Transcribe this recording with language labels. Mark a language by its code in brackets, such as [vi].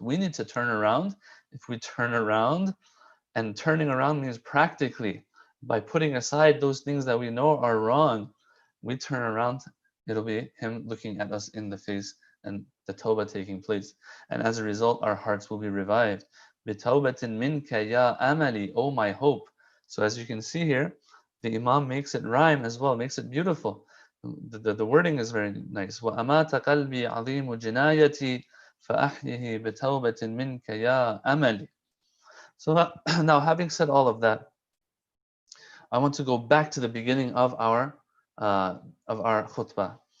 [en] We need to turn around. If we turn around, and turning around means practically by putting aside those things that we know are wrong, we turn around, it'll be him looking at us in the face and the tawbah taking place. And as a result, our hearts will be revived. [ar] بِتَوْبَةٍ مِنْكَ يَا أَمَلِي, [en] oh my hope. So as you can see here, the Imam makes it rhyme as well, makes it beautiful. The wording is very nice. [ar] وَأَمَاتَ قَلْبِي عَظِيمُ جِنَايَتِي فَأَحْيِهِ بِتَوْبَةٍ مِنْكَ يَا أَمَلِي. [en] So now, having said all of that, I want to go back to the beginning of our khutbah.